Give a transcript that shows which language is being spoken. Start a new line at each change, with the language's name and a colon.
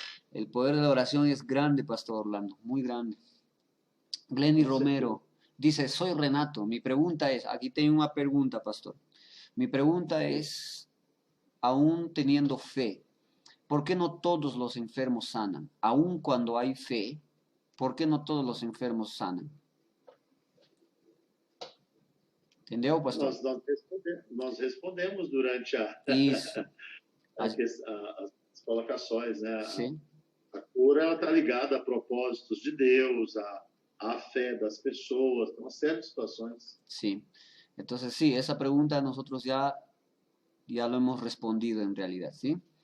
Spanish: El poder de la oración es grande, Pastor Orlando, muy grande. Glenny Romero dice, soy Renato, mi pregunta es, aquí tengo una pregunta, Pastor. Mi pregunta es, aún teniendo fe, ¿por qué no todos los enfermos sanan? Aún cuando hay fe, ¿por qué no todos los enfermos sanan?
Portuguese: Entendeu, pastor? Nós respondemos durante Isso. as colocações, né? Sim. A cura está ligada a propósitos de Deus, à fé das pessoas, uma série de situações.
Spanish: Sí. Entonces, sí, esa pregunta nosotros ya lo hemos respondido en realidad, ¿sí?